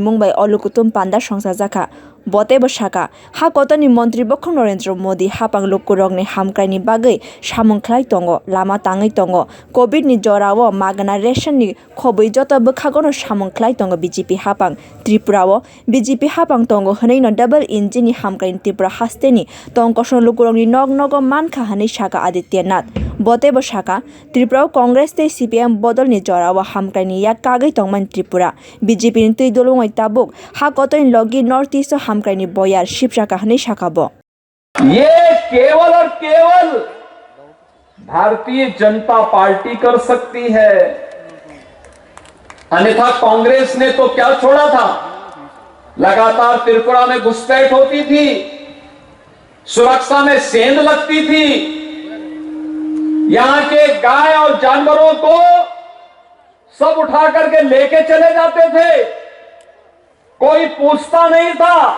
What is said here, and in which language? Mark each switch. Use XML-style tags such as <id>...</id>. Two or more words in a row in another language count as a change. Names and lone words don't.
<trp>Mumbai o lukuthum panda songsajaka Bote Bashaka, Ha Kotani Mantri Bokong Narendra Modi, Hapang Lukurong ni Hamkai ni Bagai, Shamungklai Tongo, Lama Tangai Tongo, COVID ni Jorawo, Magana Ration ni Kobui Jota Bukhagono Shamungklai Tongo BJP Hapang, Tripurawo, BJP Hapang Tongo, Hanino</trp> <en>double engine</en> <trp>ni Hamkai ni Tripura Hasteni, Tongkoshon Lukurong ni Nogo Manka Hani Shaka Adityanath. Bote Bashaka, Tripura Congress te CPM Bodol ni Jorawo Hamkai ni Yakagai Tongman Tripura, BJP ni Tuidolungoi Tabuk, Ha Koton Logi Northeast Hamkai ni Boyar Shipshaka Hani Shakabo.</trp> <hi>ये केवल और केवल भारतीय जनता पार्टी कर सकती है, अन्यथा कांग्रेस ने तो क्या छोड़ा था। लगातार त्रिपुरा में घुसपैठ होती थी, सुरक्षा में सेंध लगती थी, यहां के गाय और जानवरों को सब उठा करके लेके चले जाते थे, कोई पूछता नहीं था।</hi>